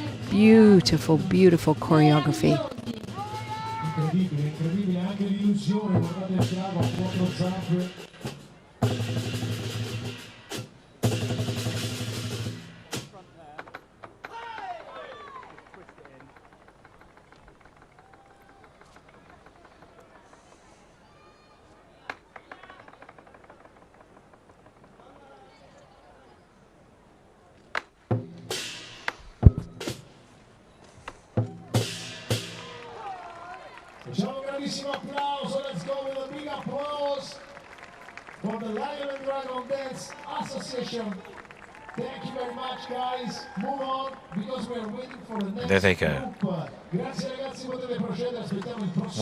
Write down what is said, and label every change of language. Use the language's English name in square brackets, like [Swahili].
[English] Beautiful, beautiful choreography. [Italian] Incredibile, anche l'illusione, guardate il drago a quattro zampe. Facciamo un grandissimo applauso, [English] let's go with a big applause for the Lion and Dragon Dance Association. Thank you very much, guys. Move on because we are waiting for the next There they go. group. [Italian] Grazie ragazzi, potete procedere, aspettiamo il prossimo.